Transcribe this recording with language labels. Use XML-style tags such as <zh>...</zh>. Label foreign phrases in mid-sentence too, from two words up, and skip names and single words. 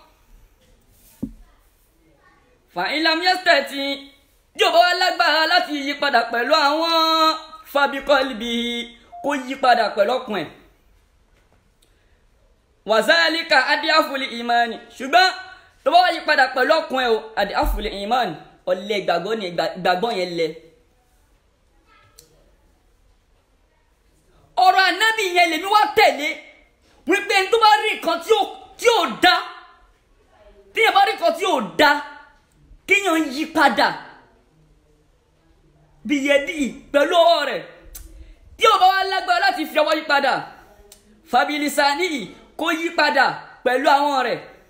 <ar>فإن لم يستطع'</ar> <yo>tí ò bá wà lágbára láti yí padà pẹ̀lú àwọn</yo> <ar>فبقلبه</ar> <yo>kó yí padà pẹ̀lú ọkàn ẹ̀</yo> <ar>وذلك أضعف الإيمان</ar> <yo>ṣùgbọ́n tó bá wà yí padà pẹ̀lú ọkàn ẹ̀ o</yo> <ar>أضعف الإيمان</ar> <yo>ọ̀lẹ ìgbàgbọ́ ni ìgbàgbọ́ yẹn lẹ. ọ̀rọ̀ Ànábì yẹn lèmi wá tẹ̀lé wípé ẹni tó bá rí nǹkan tí ò dá tíyẹn bá rí nǹkan tí ò dá kíyàn yí padà bìyẹ̀dì pẹ̀lú ọwọ́ rẹ̀ tí ò bá wá lágbára láti fi ọwọ́ yí padà fabilisani kó yí padà pẹ̀lú àwọn rẹ̀.</yo>